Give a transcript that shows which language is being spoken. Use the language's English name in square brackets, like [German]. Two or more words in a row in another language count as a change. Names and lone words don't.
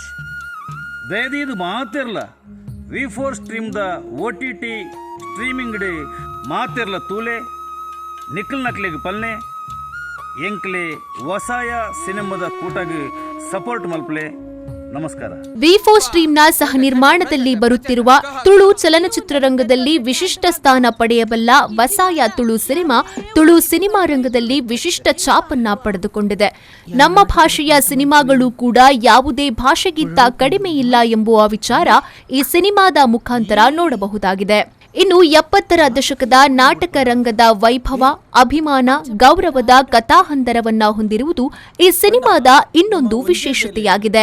[Tulu] ದಯದೀದು ಮಾತಿರ್ಲ V4 ಸ್ಟ್ರೀಮ್ದ [English] OTT streaming day [Tulu] ಮಾತಿರ್ಲ ತೂಲೆ ನಿಖಲ್ ನಕ್ಲೆಗೆ ಪಲ್ನೆ ಎಂಕ್ಲೆ ವಸಾಯ ಸಿನಿಮಾದ ಕೂಟಾಗ ಸಪೋರ್ಟ್ ಮಲ್ಪಲೆ ನಮಸ್ಕಾರ. [Kannada] ವಿ4 ಸ್ಟ್ರೀಮ್ನ ಸಹ ನಿರ್ಮಾಣದಲ್ಲಿ ಬರುತ್ತಿರುವ ತುಳು ಚಲನಚಿತ್ರರಂಗದಲ್ಲಿ ವಿಶಿಷ್ಟ ಸ್ಥಾನ ಪಡೆಯಬಲ್ಲ ವಸಾಯ ತುಳು ಸಿನಿಮಾ ರಂಗದಲ್ಲಿ ವಿಶಿಷ್ಟ ಛಾಪನ್ನ ಪಡೆದುಕೊಂಡಿದೆ. ನಮ್ಮ ಭಾಷೆಯ ಸಿನಿಮಾಗಳು ಕೂಡ ಯಾವುದೇ ಭಾಷೆಗಿಂತ ಕಡಿಮೆ ಇಲ್ಲ ಎಂಬುವ ವಿಚಾರ ಈ ಸಿನಿಮಾದ ಮುಖಾಂತರ ನೋಡಬಹುದಾಗಿದೆ. ಇನ್ನು 70ರ ದಶಕದ ನಾಟಕ ರಂಗದ ವೈಭವ, ಅಭಿಮಾನ, ಗೌರವದ ಕಥಾಹಂದರವನ್ನ ಹೊಂದಿರುವುದು ಈ ಸಿನಿಮಾದ ಇನ್ನೊಂದು ವಿಶೇಷತೆಯಾಗಿದೆ.